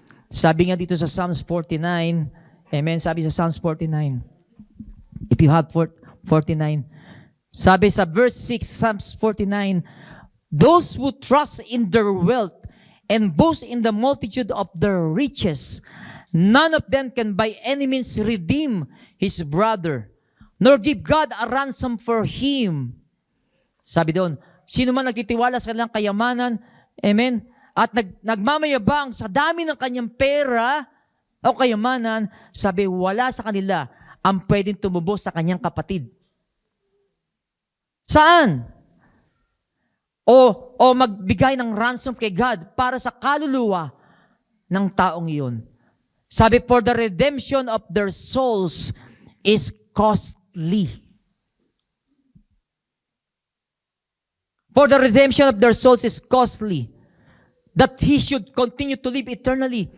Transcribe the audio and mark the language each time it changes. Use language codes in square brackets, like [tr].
[tl] Sabi nga dito sa [en] Psalms 49, amen, sabi sa Psalms 49, if you have 49, sabi sa verse 6, Psalms 49, those who trust in their wealth and boast in the multitude of their riches, none of them can by any means redeem his brother, nor give God a ransom for him. [tl] Sabi doon, sino man nagtitiwala sa kanilang kayamanan, amen, at nagmamayabang sa dami ng kanyang pera o kayamanan, sabi, wala sa kanila ang pwedeng tumubos sa kanyang kapatid. Saan? O magbigay ng ransom kay God para sa kaluluwa ng taong iyon. [en] Sabi, for the redemption of their souls is costly. For the redemption of their souls is costly. That he should continue to live eternally.